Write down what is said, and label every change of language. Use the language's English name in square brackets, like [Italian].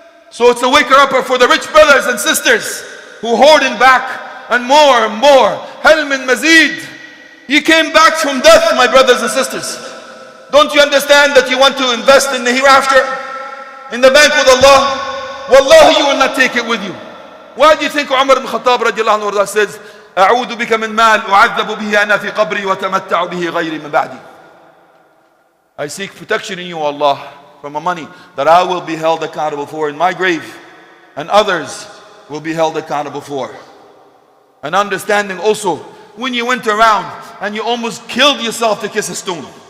[English] So it's a waker-upper for the rich brothers and sisters who hoarding back and more and more. [Arabic] هَلْ مِن مَزِيد. [English] You came back from death, my brothers and sisters. Don't you understand that you want to invest in the hereafter? In the bank with Allah? Wallahi, you will not take it with you. Why do you think Umar ibn Khattab radiallahu anhu says, [Arabic] أعوذ بك من مال أعذب به أنا في قبري وتمتع به غيري من بعدي. [English] I seek protection in you, Allah, from a money that I will be held accountable for in my grave, and others will be held accountable for. And understanding also, when you went around and you almost killed yourself to kiss a stone.